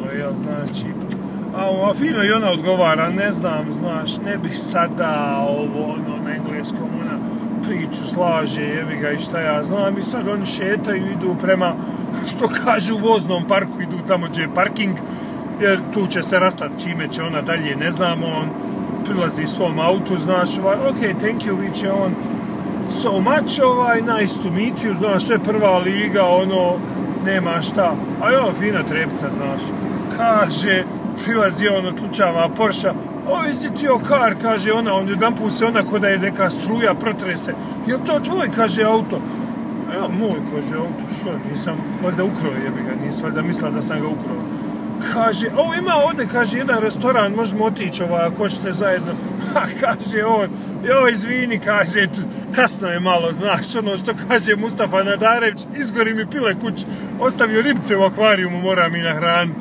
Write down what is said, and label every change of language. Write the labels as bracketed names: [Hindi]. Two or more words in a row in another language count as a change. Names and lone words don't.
[Bosnian] jel, znači, a fino i ona odgovara, ne znam, znaš, ne bih sada na engleskom, ona priču slaže, jebi ga i šta ja znam, i sad oni šetaju, idu prema, što kažu, u voznom parku, idu tamo gdje je parking, jer tu će se rastati čime će ona dalje, ne znamo, on prilazi svom autu, znaš, [English] thank you, [Bosnian] viće on, [English] so much, nice to meet you, [Bosnian] znaš, sve prva liga, nema šta, a jo, fina trepca, znaš, kaže, prilazi on, otlučava Porsche, [English] is it your car, [Bosnian] kaže ona, on jedanput se ona ko da je neka struja, protrese, je to tvoj, kaže, auto, ja, moj, kaže, auto, što, nisam, valjda ukrao, jebi ga, nisam, valjda mislila da sam ga ukrao. Kaže, ima ovdje, kaže, jedan restoran, možemo otići, ako hoćete zajedno. Kaže on, izvini, kaže, kasno je malo, znaš, što kaže Mustafa Nadarević, izgori mi pile kući, ostavio ribce u akvarijumu, moram i nahraniti.